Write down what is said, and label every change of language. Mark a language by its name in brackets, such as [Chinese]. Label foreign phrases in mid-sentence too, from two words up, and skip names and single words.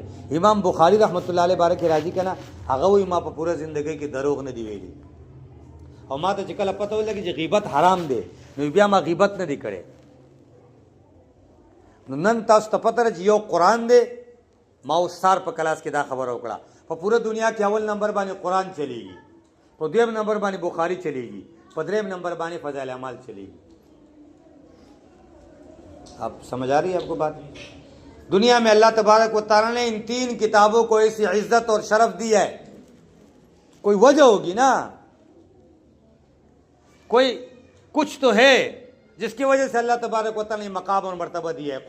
[Pashto] امام بخاری [Arabic] رحمت الله علیه [Pashto] باره کې راځي که نه، هغه وایي ما په پوره زندګۍ کې دروغ نه دی ویلي، او ما ته چې کله پته ولګي چې غیبت حرام دی نو بیا ما غیبت نه دی کړی. نو نن تاسو ته پته ده چې یو قرآن دی، ما اوس سار په کلاس کې دا خبره وکړه، په پوره دنیا کې اول نمبر باندې قرآن چلیږي، په دویم نمبر باندې بخاری چلیږي، په دریم نمبر باندې فضائل اعمال چلیږي. [Urdu] آپ سمجھ آ رہی ہے آپ کو بات؟ دنیا میں [Arabic] اللہ تبارک و تعالیٰ [Urdu] نے ان 3 کتابوں کو ایسی عزت اور شرف دی ہے، کوئی وجہ ہوگی نا، کوئی کچھ تو ہے جس کی وجہ سے [Arabic] اللہ تبارک و تعالیٰ [Urdu] نے مقام اور مرتبہ دیا ہے.